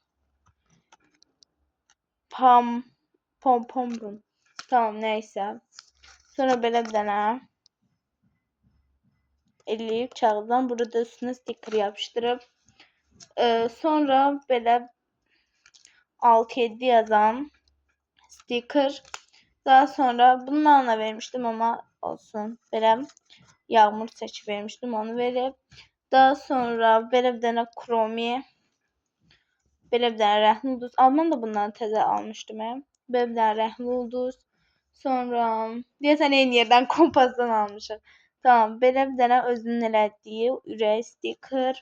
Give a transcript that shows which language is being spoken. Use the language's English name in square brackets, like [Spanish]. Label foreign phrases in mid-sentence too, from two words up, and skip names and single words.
[Azerbaijani] Pompon. Tamam, nəysə. Sonra belə bir dənə eləyib kağızdan burada üstünə stiker yapışdırıb. Sonra belə 6-7 yazan sticker. [Turkish] Daha sonra bunlarla vermiştim ama olsun. Belə yağmur seçip vermiştim, onu verip. [Azerbaijani] Daha sonra belə bir dənə kromi. Belə bir dənə rəhmli ulduz. Alman da bundan təzə almışdım. Belə bir dənə rəhmli ulduz. Sonra deyəsən eyni yerdən kompasdan almışım. Tamam, belə bir dənə özünün elədiyi ürək sticker.